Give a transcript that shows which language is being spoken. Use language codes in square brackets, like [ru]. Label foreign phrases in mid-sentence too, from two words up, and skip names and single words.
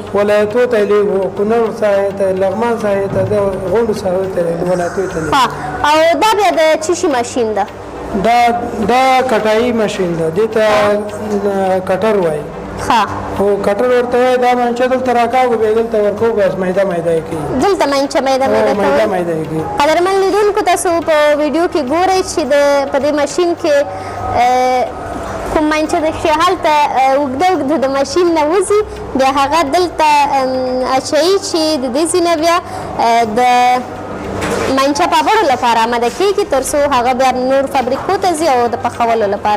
[ps] ولایتو ته یې لیږو، کونړ ساحې ته، لغمان ساحې ته، د غونډو ساحو ته ولایتو ته لیږو. او دا بیا د څه شي ماشین ده؟ دا کټایي ماشین ده، دې ته کټر وایي. او کټر ورته وایي. دا منجه دلته راکاږو، بیا دلته ورکوو، بس میده میده یې کوي. دلته منجه میده میده یې کوي. قدرمن لیدونکو تاسو په ویډیو کې ګورئ چې په دې ماشین کې کوم منجه ده چې هلته اوږده د ماشین نه وځي، بیا هغه دلته اچوي چې د دې ځای نه بیا د منچه پاپړو لپاره آماده کېږي تر څو هغه بیا نور فابریکو ته ځي او د پخولو لپاره.